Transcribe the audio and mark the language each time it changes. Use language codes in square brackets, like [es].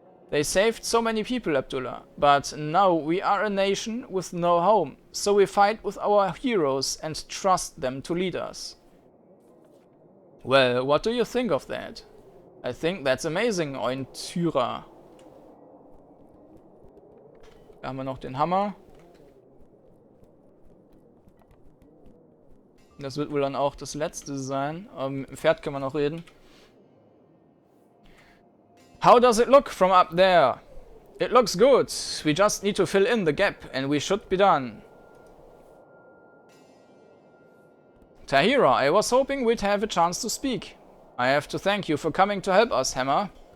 [en] They saved so many people, Abdullah, but now we are a nation with no home, so we fight with our heroes and trust them to lead us. Well, what do you think of that? I think that's amazing, Ointyra. [de] Da haben wir noch den Hammer. Das wird wohl dann auch das letzte sein. Aber mit dem Pferd können wir noch reden. [en] How does it look from up there? It looks good. We just need to fill in the gap and we should be done. Tahira, I was hoping we'd have a chance to speak. I have to thank you for coming to help us, Hammer.